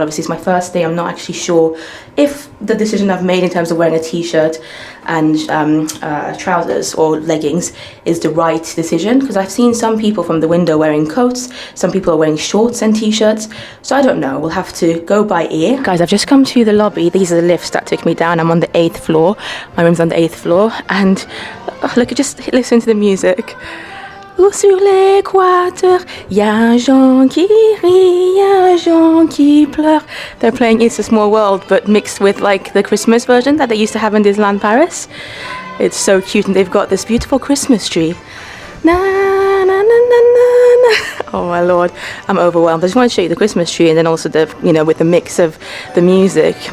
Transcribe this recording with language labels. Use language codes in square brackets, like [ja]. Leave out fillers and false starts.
[en] Obviously, it's my first day. I'm not actually sure if the decision I've made in terms of wearing a t-shirt and trousers or leggings is the right decision, because I've seen some people from the window wearing coats, some people are wearing shorts and t-shirts, so I don't know. We'll have to go by ear. Guys, I've just come to the lobby. These are the lifts that took me down. I'm on the 8th floor. My room's on the 8th floor, and look, just listen to the music. [fr] Sur l'équateur, y'a un Jean qui rit, y'a un Jean qui pleure. [en] They're playing It's a Small World, but mixed with like the Christmas version that they used to have in Disneyland Paris. It's so cute, and they've got this beautiful Christmas tree. Na, na, na, na, na. Oh my lord, I'm overwhelmed. I just want to show you the Christmas tree, and then also the, with the mix of the music.